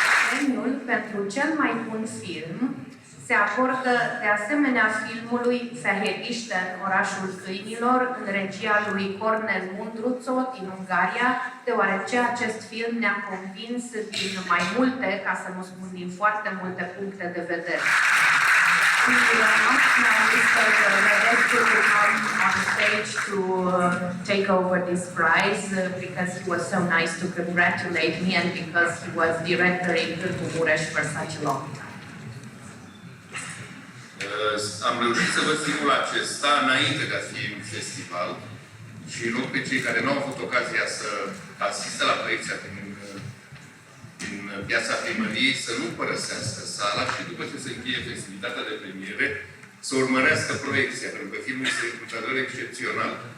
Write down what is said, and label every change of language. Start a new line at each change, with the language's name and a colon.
Romanian: Premiul pentru cel mai bun film se acordă de asemenea filmului Fehéristen, Orașul câinilor, în regia lui Cornel Mundruțo din Ungaria, deoarece acest film ne-a convins din mai multe, ca să nu spun din foarte multe puncte de vedere.
English: We ask now Mr. Redescu to come on stage to take over this prize because he was so nice to congratulate me and because he was director in Târgu Mureș for such a long time.
Romanian: Am reușit să văd filmul acesta înainte de a fi un festival și în loc pe cei care nu au avut ocazia să asiste la proiecția din Piața Primăriei să nu părăsească sala și după ce se încheie festivitatea de premiere să urmărească proiecția, pentru că filmul este într-adevăr excepțional.